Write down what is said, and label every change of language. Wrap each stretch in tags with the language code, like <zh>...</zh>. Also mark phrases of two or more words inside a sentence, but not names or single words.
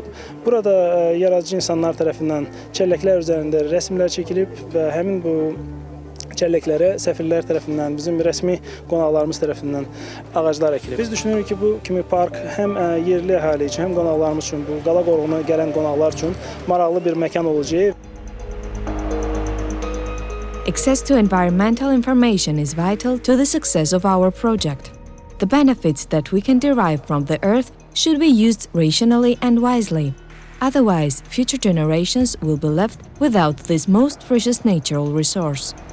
<az>Burada yaradıcı insanlar tərəfindən çəlləklər üzərində rəsmlər çəkilib və həmin bu çəlləklərə səfirlər tərəfindən, bizim rəsmi qonaqlarımız tərəfindən ağaclar əkilib. Biz düşünürük ki, bu kimi park həm yerli əhali üçün, həm qonaqlarımız üçün, bu qala qoruğuna gələn qonaqlar üçün maraqlı bir məkan olacaq.</az> <en>Access to environmental information is vital to the success of our project. The benefits that we can derive from the earth should be used rationally and wisely. Otherwise, future generations will be left without this most precious natural resource.</en>